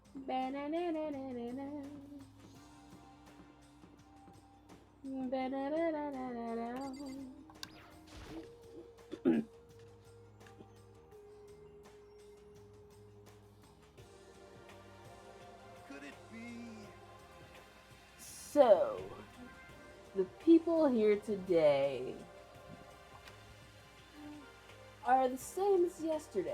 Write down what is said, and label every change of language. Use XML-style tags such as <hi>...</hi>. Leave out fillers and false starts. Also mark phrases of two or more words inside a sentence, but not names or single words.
<en>Ba-na-na-na-na-na-na. Ba-na-na-na-na-na-na. Could it be? So, the people here today are the same as yesterday.</en>